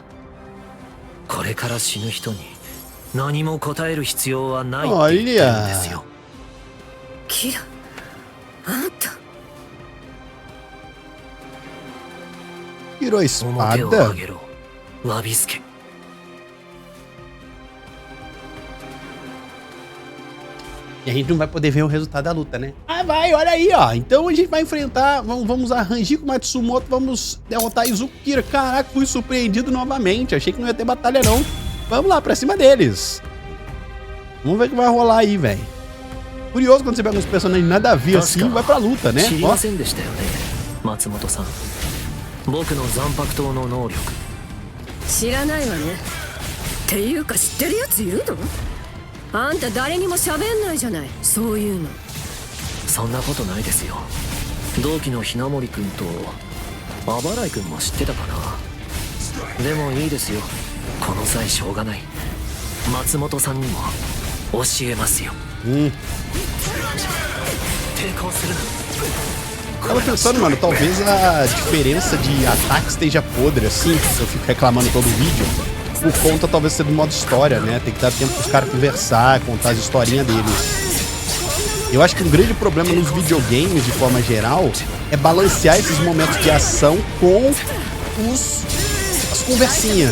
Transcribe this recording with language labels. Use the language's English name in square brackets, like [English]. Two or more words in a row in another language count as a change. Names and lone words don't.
[Japanese] これから死ぬ人に何も答える必要はないって言ってるんですよ。キラ、あんた。 [Portuguese] Tirou a [Japanese] 表を [Portuguese] espada. [Japanese] 上げろ、わびすけ。 [Portuguese] E a gente não vai poder ver o resultado da luta, né? Ah, vai, olha aí, ó. Então a gente vai enfrentar, vamos a Hanjiko Matsumoto, vamos derrotar Izuku Kira. Caraca, fui surpreendido novamente. Achei que não ia ter batalha, não. Vamos lá, pra cima deles. Vamos ver o que vai rolar aí, velho. Curioso quando você pega uns personagens nada a ver assim e vai pra luta, né? Ó. [Japanese] 松本さん、僕の残白刀の能力。知らないわね。っていうか知ってるやついるの？あんた誰にも喋んないじゃない、そういうの。そんなことないですよ。同期の雛森君とあばらい君も知ってたかな。でもいいですよ、この際しょうがない。松本さんにも教えますよ。抵抗するな。 [Portuguese] Tava pensando, mano, talvez a diferença de ataque esteja podre, assim. Eu fico reclamando todo o vídeo. Por conta, talvez, ser do modo história, né? Tem que dar tempo pros caras conversar, contar as historinhas deles. Eu acho que um grande problema nos videogames, de forma geral, é balancear esses momentos de ação com as conversinhas.